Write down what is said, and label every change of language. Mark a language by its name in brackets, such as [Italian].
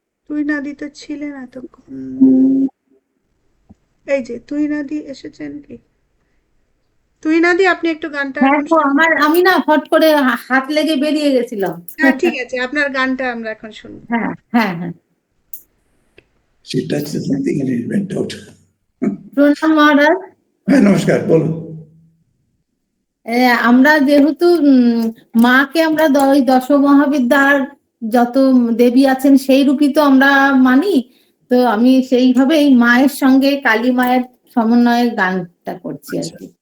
[Bangla] তুই নাদি তো ছিলেন এতক্ষণ। এই যে তুই নাদি এসেছেন কি? তুই নাদি, আপনি একটু গানটা হ্যাঁ এখন তো আমি না ফট করে হাত লেগে বেরিয়ে গেছিলাম। হ্যাঁ ঠিক আছে, আপনার গানটা আমরা এখন শুনবো। হ্যাঁ হ্যাঁ হ্যাঁ। [English] She touched something and it went out. [Bangla] প্রণাম মহারাজ। হ্যাঁ, নমস্কার, বলুন। আমরা যেহেতু মাকে আমরা ওই দশ মহাবিদ্যার যত দেবী আছেন সেই রূপই তো আমরা মানি, তো আমি সেইভাবে এই মায়ের সঙ্গে কালী মায়ের সমন্বয়ে গানটা করছি আর কি।